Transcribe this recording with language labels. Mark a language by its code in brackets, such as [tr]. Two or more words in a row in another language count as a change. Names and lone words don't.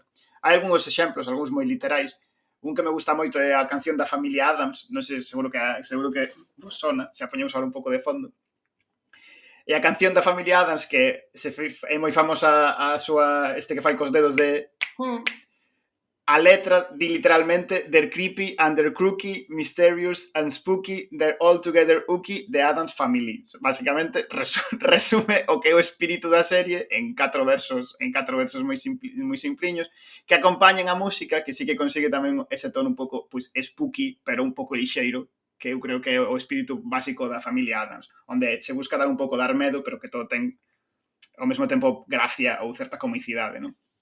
[gl] Hai algúns exemplos, algúns moi literais. Un que me gusta moito é a canción da familia Addams, non sei, seguro que vos sona, se a poñemos ahora un pouco de fondo. E a canción da familia Addams, que é moi famosa este que fai cos dedos de... A letra di literalmente [en] "They're creepy and they're crooky, mysterious and spooky, they're all together ooky, the Addams Family". [gl] Básicamente resume o que é o espírito da serie en 4 versos moi simpliños, que acompañan a música, que sí que consigue tamén ese tono un pouco spooky, pero un pouco lixeiro, que eu creo que é o espírito básico da familia Addams, onde se busca dar un pouco dar medo, pero que todo ten ao mesmo tempo gracia ou certa comicidade, non?